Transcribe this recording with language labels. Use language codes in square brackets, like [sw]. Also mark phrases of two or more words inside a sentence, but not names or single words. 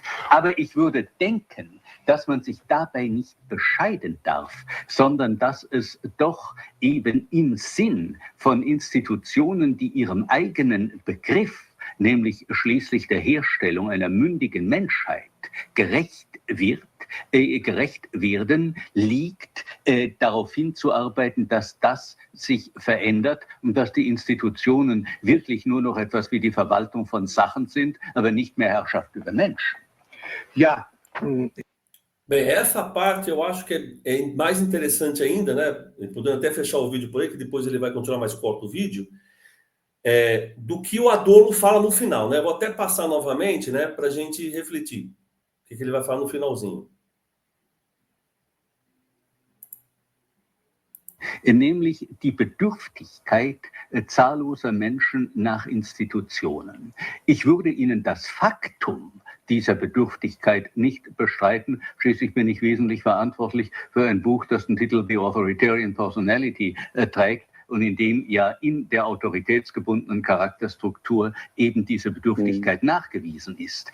[de] Aber ich würde denken, dass man sich dabei nicht bescheiden darf, sondern dass es doch eben im Sinn von Institutionen, die ihrem eigenen Begriff, nämlich schließlich der Herstellung einer mündigen Menschheit, gerecht werden, liegt, darauf hinzuarbeiten, dass das sich verändert und dass die Institutionen wirklich nur noch etwas wie die Verwaltung von Sachen sind, aber nicht mehr Herrschaft über Menschen. Ja. [pt] Bem, essa parte eu acho que é mais interessante ainda, né? Podendo até fechar o vídeo por aí, que depois ele vai continuar mais curto o vídeo. Do que o Adorno fala no final, né? Vou até passar novamente, né, para a gente refletir. O que ele vai falar no finalzinho. [de] Nämlich die Bedürftigkeit zahlloser Menschen nach Institutionen. Ich würde Ihnen das Faktum dieser Bedürftigkeit nicht bestreiten. Schließlich bin ich wesentlich verantwortlich für ein Buch, das den Titel The Authoritarian Personality trägt und in dem ja in der autoritätsgebundenen Charakterstruktur eben diese Bedürftigkeit nachgewiesen ist.